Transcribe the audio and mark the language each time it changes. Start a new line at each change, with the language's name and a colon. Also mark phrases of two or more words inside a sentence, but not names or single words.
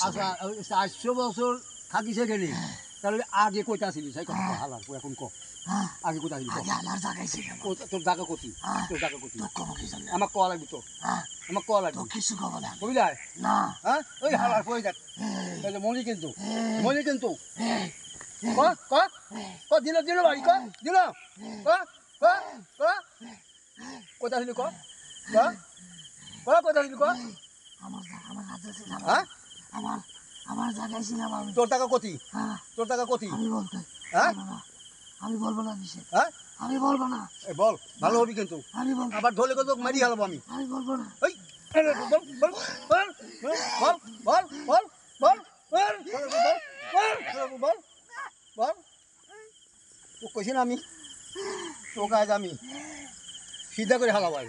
Bangla: আচ্ছা 400 বছর থাকিস এখানে, তাহলে আগে কোথা ছিলিস সেই কথা হালার পু, এখন ক হ্যাঁ আগে কোথা ছিলিস? আগে আমার জায়গায় ছিলাম। তোর জায়গা কোথায়? হ্যাঁ তোর জায়গা কোথায়? তোর কোনো কিছু নেই। আমার ক লাগবে তো, হ্যাঁ আমার ক লাগবে, তোর কিছু খবর না। বুঝলি? না হ্যাঁ ওই হালার পু, ওই দেখ এই, তাহলে মনি কিন্তু, এই, মনি কিন্তু এই, ক ক ক দিল দিল ভাই, ক দিল ক ক ক কোথা ছিলি ক ক ক কোথা ছিলি ক? আমার হাতে ছিলাম। হ্যাঁ আমার আমার জায়গায় ছিলাম আমি। তোর টাকা কতি? হ্যাঁ তোর টাকা কতি? আমি বলতে হ্যাঁ বলবো না। আমি বলবো না নিষেধ। হ্যাঁ আমি বলবো না। এ বল, ভালো হবি কিন্তু, আমি বলবো, আবার ধরলে কত মারি হালবো আমি। আমি বলবো না। এই বল বল বল বল বল বল বল বল বল বল বল, তো কইছি না আমি তোকে আজ আমি সিধা করে হালাবো আজ।